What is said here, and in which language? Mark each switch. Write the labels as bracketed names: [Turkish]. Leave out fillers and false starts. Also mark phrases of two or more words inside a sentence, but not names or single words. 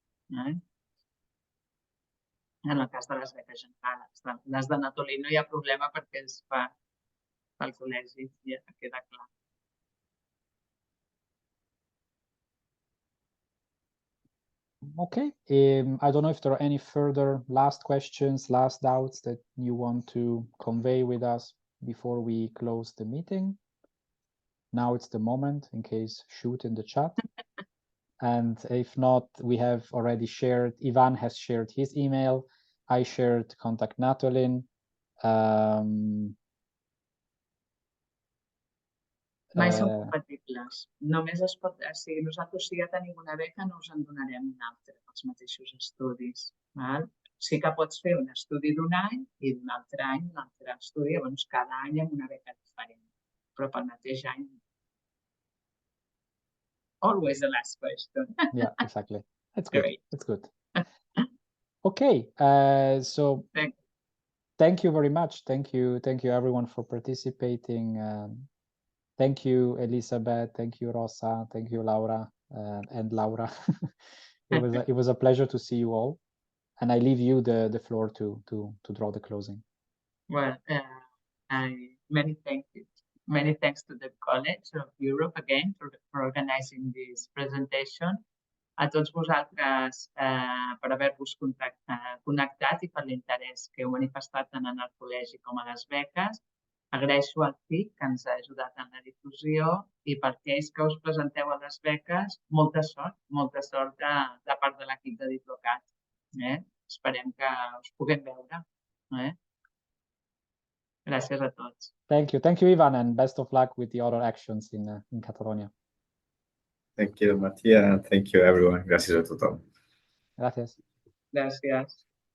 [Catalan] En el cas de les beques generals. Les de Natolin no hi ha problema perquè es fa al col·legi, ja queda clar. [English] Okay, I don't know if there are any further last questions, last doubts that you want to convey with us before we close the meeting. Now it's the moment, in case, shoot in the chat. And if not, we have already shared, Ivan has shared his email, I shared contact Natolin. [Catalan] Mai són compatibles. Només es pot... Si nosaltres ja tenim una beca, no us en donarem una altra pels mateixos estudis. Sí que pots fer un estudi d'un any i d'un altre any un altre estudi, llavors cada any amb una beca diferent. Però pel mateix any... [English] Always the last question. Yeah, exactly. That's good. Great. That's good. Okay, so thank you very much. Thank you everyone for participating. Thank you, Elizabeth. Thank you, Rosa. Thank you, Laura and Laura. It was a pleasure to see you all. And I leave you the floor to draw the closing. Well, many thanks to the College of Europe again for organizing this presentation. [Catalan] A tots vosaltres per haver-vos connectat i per l'interès que heu manifestat tant en el col·legi com a les beques. Agraeixo al CIC que ens ha ajudat en la difusió i per aquells que us presenteu a les beques, molta sort de part de l'equip de DIPLOCAT. Esperem que us puguem veure. Gràcies a tots. [English] Thank you, Ivan, and best of luck with the other actions in Catalonia. Thank you, Matia, and thank you, everyone. [Catalan] Gràcies a tothom. Gracias. Gràcies.